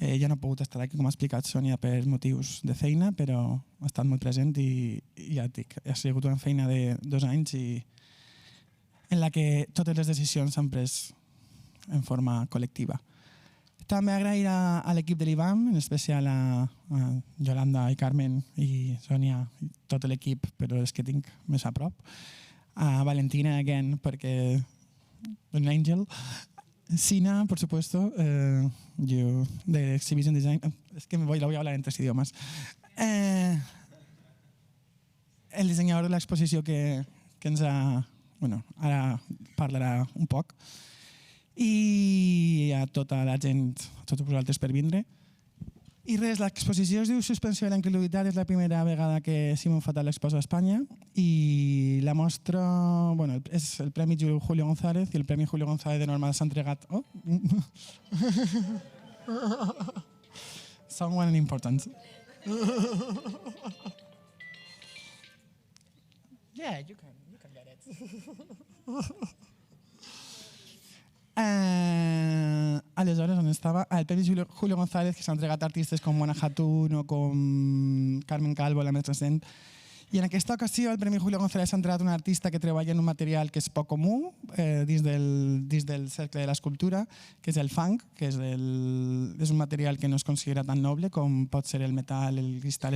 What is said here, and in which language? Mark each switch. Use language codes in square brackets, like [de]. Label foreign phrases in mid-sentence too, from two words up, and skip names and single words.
[ca] Ja no he pogut estar aquí, com ha explicat Sònia, per motius de feina, però ha estat molt present i ja et dic, ha sigut una feina de 2 anys en la que totes les decisions s'han pres en forma col·lectiva. També agrair a l'equip de l'IBAM, en especial a Yolanda i Carmen i Sònia i tot l'equip, però és que tinc més a prop. A Valentina, again, perquè un àngel. [es] Sina, por supuesto, yo de [en] Exhibition Design. [es] Es que la voy a hablar en 3 idiomas. El diseñador de la [ca] exposició que ens ha... Bueno, ara parlarà un poc. I a tota la gent, a tots vosaltres per vindre. I res, l'exposició es diu Suspensió de la incredulitat, és la primera vegada que Simón Fatal l'exposa a Espanya i la mostra, bueno, és el Premi Julio González i el Premi Julio González de Norma s'ha entregat... [en] Oh! Someone important. Yeah, you can get it. [ca] Aleshores, on estava? El Premi Julio González, que s'ha entregat a artistes com Mona Hatun o com Carmen Calvo, la més recent. I en aquesta ocasió el Premi Julio González s'ha entregat a un artista que treballa en un material que és poc comú dins del cercle de l'escultura, que és el fang, que és un material que no es considera tan noble com pot ser el metal, el cristal.